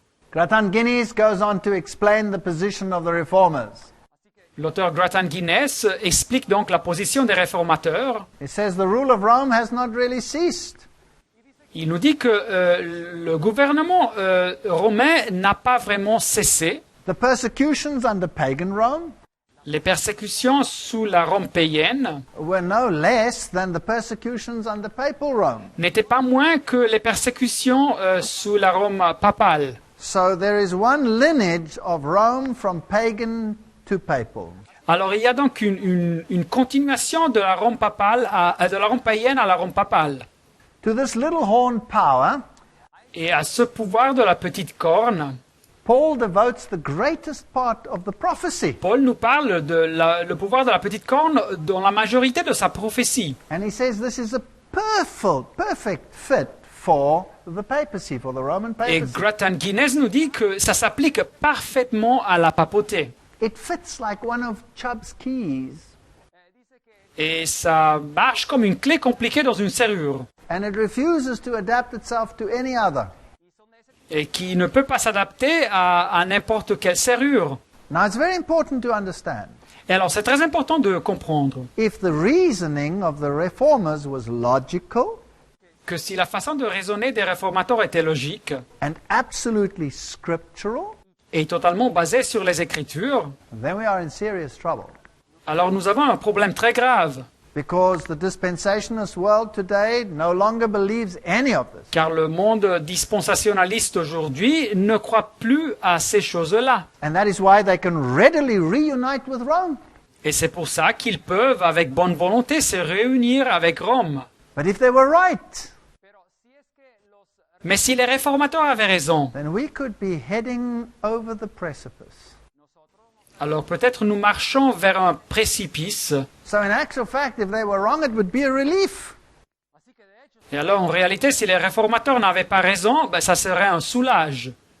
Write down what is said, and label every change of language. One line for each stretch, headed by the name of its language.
English: Gratan Guinness goes on to explain the position of the reformers.
French: L'auteur Gratan Guinness explique donc la position des réformateurs.
English: He says the rule of Rome has not really ceased.
French: Il nous dit que le gouvernement romain n'a pas vraiment cessé.
English: The persecutions under pagan Rome
French: Les persécutions sous la Rome païenne
English: were no less than the persecutions under papal Rome.
French: n'étaient pas moins que les persécutions sous la Rome papale.
English: So there is one lineage of Rome from pagan to papal.
French: Alors il y a donc une continuation de la Rome papale de la Rome païenne à la Rome papale.
English: To this little horn power,
French: Et à ce pouvoir de la petite corne,
English: Paul devotes the greatest part of the prophecy.
French: Paul nous parle de le pouvoir de la petite corne dans la majorité de sa prophétie.
English: And he says this is a perfect fit for the papacy, for the Roman
French: Et
English: papacy.
French: Gratan Guinness nous dit que ça s'applique parfaitement à la papauté.
English: It fits like one of Chubb's keys.
French: Et ça marche comme une clé compliquée dans une serrure.
English: And it refuses to adapt itself to any other.
French: Et qui ne peut pas s'adapter à n'importe quelle serrure.
English: Now it's very important to understand.
French: Et alors c'est très important de comprendre
English: If the reasoning of the reformers was logical
French: que si la façon de raisonner des réformateurs était logique
English: and absolutely scriptural,
French: et totalement basée sur les Écritures,
English: then we are in serious trouble.
French: alors nous avons un problème très grave.
English: Because the dispensationalist world today no longer believes any of this.
French: Car le monde dispensationaliste aujourd'hui ne croit plus à ces choses-là.
English: And that is why they can readily reunite with Rome.
French: Et c'est pour ça qu'ils peuvent, avec bonne volonté, se réunir avec Rome.
English: But if they were right,
French: Mais si les réformateurs avaient raison,
English: then we could be heading over the precipice.
French: alors peut-être nous marchons vers un précipice.
English: So in actual fact, if they were wrong, it would be a relief.
French: Et alors en réalité, si les réformateurs n'avaient pas raison, ben, ça serait un soulage.